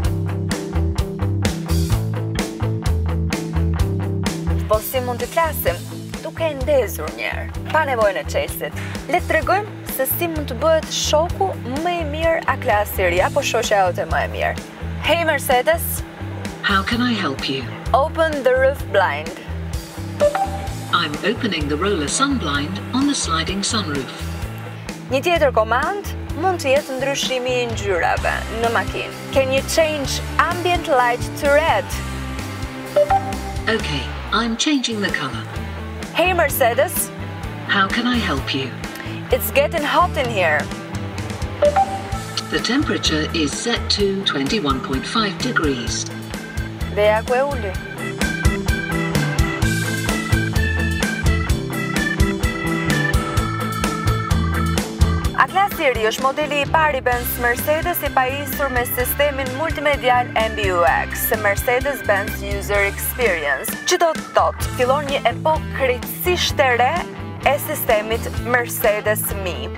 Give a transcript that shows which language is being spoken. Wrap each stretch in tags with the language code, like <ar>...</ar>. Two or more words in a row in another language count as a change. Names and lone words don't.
<sq>Po si mund të flasim? Duke e ndezur njerë, pa nevojën e çelësit. Le të tregojmë se si mund të bëhet shoku më i mirë A-klasi i ri apo shoqja jote më e mirë.</sq> <en>Hey Mercedes, How can I help you? Open the roof blind. I'm opening the roller sun blind on the sliding sunroof.</en> <sq>Një tjetër komand mund të jetë ndryshimi i ngjyrave në makinë.</sq> <en>Can you change ambient light to red? Okay, I'm changing the color. Hey Mercedes. How can I help you? It's getting hot in here. The temperature is set to 21.5 degrees.</en> <sq>Dhe ja ku e uli. KLAN Siri është modeli i parë i Benz Mercedes i pajisur me sistemin multimedial MBUX, Mercedes-Benz User Experience, që do të thotë fillon një epokë krejtësisht e re e sistemit Mercedes-Me.</sq>